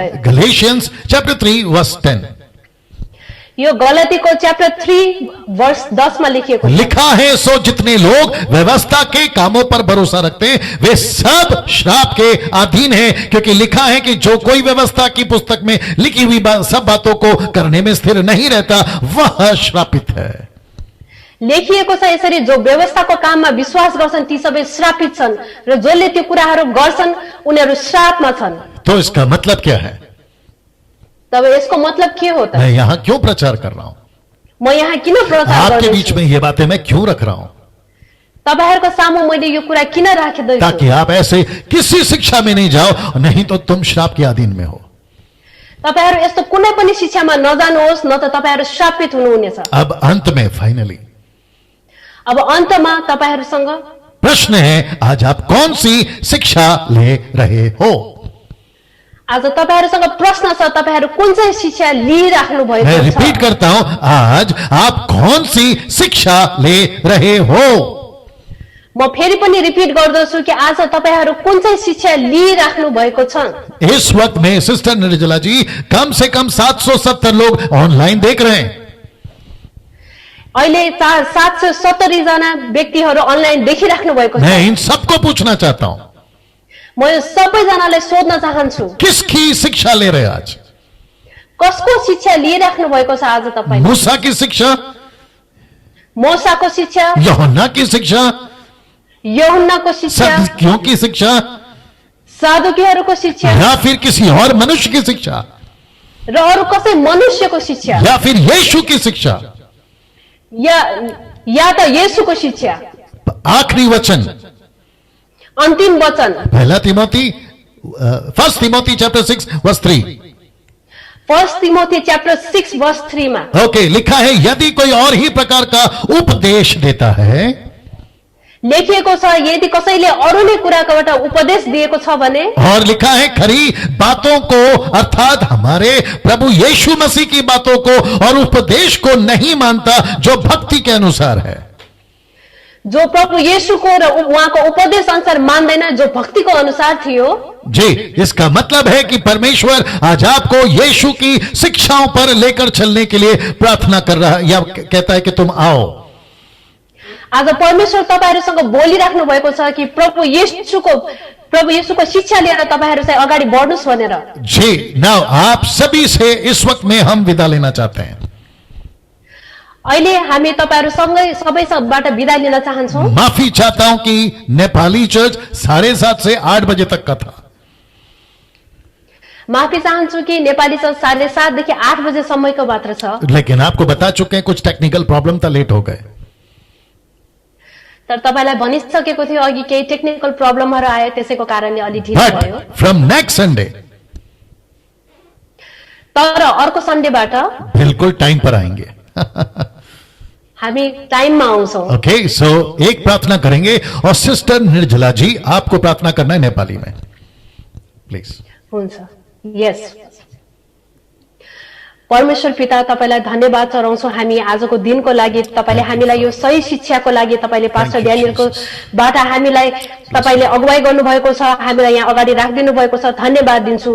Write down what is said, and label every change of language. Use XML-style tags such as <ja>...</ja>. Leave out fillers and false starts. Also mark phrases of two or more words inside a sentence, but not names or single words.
<en>Galatians chapter 3 verse 10</en> <ne>यो गलतीको च्याप्टर 3 वर्ष 10 मा लेखिएको छ।</ne> <hi>लिखा है, सो जितने लोग व्यवस्था के कामों पर भरोसा रखते हैं वे सब श्राप के अधीन हैं, क्योंकि लिखा है कि जो कोई व्यवस्था की पुस्तक में लिखी हुई सब बातों को करने में स्थिर नहीं रहता वह श्रापित है।</hi> <ne>लेखिएको छ यसरी, जो व्यवस्थाको काममा विश्वास गर्छन् ती सबै श्रापित छन् र जसले त्यो कुराहरू गर्छन् उनीहरू श्रापमा छन्।</ne> <hi>तो इसका मतलब क्या है?</hi> <ne>तब यसको मतलब के हो त?</ne> <hi>मैं यहां क्यों प्रचार कर रहा हूं?</hi> <ne>म यहाँ किन प्रचार</ne> <hi>आपके</hi> <ne>गर्दैछु?</ne> <hi>बीच में ये बातें मैं क्यों रख रहा हूं?</hi> <ne>तपाईहरुको सामु मैले यो कुरा किन राख्दैछु?</ne> <hi>ताकि आप ऐसे किसी शिक्षा में नहीं जाओ, नहीं तो तुम श्राप के अधीन में हो।</hi> <ne>तपाईहरु यस्तो कुनै पनि शिक्षामा नजानुहोस्, न त तपाईहरु श्रापित हुनुहुनेछ।</ne> <hi>अब अंत में फाइनली</hi> <ne>अब अन्तमा तपाईहरुसँग</ne> <hi>प्रश्न है, आज आप कौन सी शिक्षा ले रहे हो?</hi> <ne>आज तपाईहरुसँग प्रश्न छ, तपाईहरु कुन चाहिँ शिक्षा लिइराख्नु भएको</ne> <hi>मैं</hi> <ne>छ?</ne> <hi>रिपीट करता हूं, आज आप कौन सी शिक्षा ले रहे हो?</hi> <ne>म फेरि पनि रिपिट गर्दछु कि आज तपाईहरु कुन चाहिँ शिक्षा लिइराख्नु भएको छ?</ne> <hi>इस वक्त में सिस्टर निर्जला जी कम से कम 770 लोग ऑनलाइन देख रहे हैं।</hi> <ne>अहिले 770 जना व्यक्तिहरु अनलाइन देखिराख्नु भएको छ।</ne> <hi>मैं इन सबको पूछना चाहता हूं,</hi> <ne>म यो सबैजनालाई सोध्न चाहन्छु,</ne> <hi>किसकी शिक्षा ले रहे हो आज?</hi> <ne>कसको शिक्षा लिइराख्नु भएको छ आज तपाईले?</ne> <hi>मूसा की शिक्षा,</hi> <ne>मोसाको शिक्षा,</ne> <hi>यूहन्ना की शिक्षा,</hi> <ne>यूहन्नाको शिक्षा,</ne> <hi>सदूकियों की शिक्षा,</hi> <ne>सादुकीहरूको शिक्षा,</ne> <hi>या फिर किसी और मनुष्य की शिक्षा,</hi> <ne>र अरु कसै मनुष्यको शिक्षा,</ne> <hi>या फिर यीशु की शिक्षा?</hi> <ne>या त येशूको शिक्षा?</ne> <hi>आखिरी वचन</hi> <ne>अन्तिम वचन</ne> <en>First Timothy chapter 6 verse 3. First Timothy chapter 6 verse 3 मा</en> <hi>ओके, लिखा है, यदि कोई और ही प्रकार का उपदेश देता है,</hi> <ne>लेखिएको छ, यदि कसैले अरू नै कुराबाट उपदेश दिएको छ भने,</ne> <hi>और लिखा है खरी बातों को अर्थात हमारे प्रभु यीशु मसीह की बातों को और उपदेश को नहीं मानता जो भक्ति के अनुसार है।</hi> <ne>जो प्रभु येशूको र उहाँको उपदेश अनुसार मान्दैन, जो भक्तिको अनुसार थियो।</ne> <hi>जी, इसका मतलब है कि परमेश्वर आज आपको यीशु की शिक्षाओं पर लेकर चलने के लिए प्रार्थना कर रहा है, या कहता है कि तुम आओ।</hi> <ne>आज परमेश्वर तपाईहरुसँग बोलिराख्नु भएको छ कि प्रभु येशूको शिक्षा लिएर तपाईहरु चाहिँ अगाडि बढ्नुस् भनेर।</ne> <hi>जी, नाउ आप सभी से इस वक्त में हम विदा लेना चाहते हैं।</hi> <ne>अहिले हामी तपाईहरु सँगै सबै सबबाट बिदा लिन चाहन्छौं।</ne> <hi>माफी चाहता हूं कि नेपाली चर्च 7:30 से 8 बजे तक का था।</hi> <ne>माफी चाहन्छु कि नेपाली चर्च 7:30 देखि 8 बजे सम्मको मात्र छ।</ne> <hi>लेकिन आपको बता चुके हैं कुछ</hi> <en>technical problem</en> <hi>था, लेट हो गए।</hi> <ne>तर तपाईलाई भनिसकेको थियो अघि केही</ne> <en>technical problems</en> <ne>आयो, त्यसैको कारणले अलि ढिलो भयो।</ne> <en>But from next Sunday</en> <ne>तर अर्को सन्डेबाट</ne> <hi>बिल्कुल टाइम पर आएंगे।</hi> <ne>हामी टाइममा आउँछौं।</ne> <hi>ओके, सो एक प्रार्थना करेंगे और सिस्टर निर्जला जी आपको प्रार्थना करना है नेपाली में, प्लीज।</hi> <ne>हुन्छ, यस। परमेश्वर पिता, तपाईलाई धन्यवाद चढाउँछौं हामी आजको दिनको लागि। तपाईले हामीलाई यो सही शिक्षाको लागि तपाईले पास्टर ड्यानियलको बाट हामीलाई तपाईले अगुवाई गर्नुभएको छ, हामीलाई यहाँ अगाडि राखिदिनु भएको छ, धन्यवाद दिन्छु।</ne>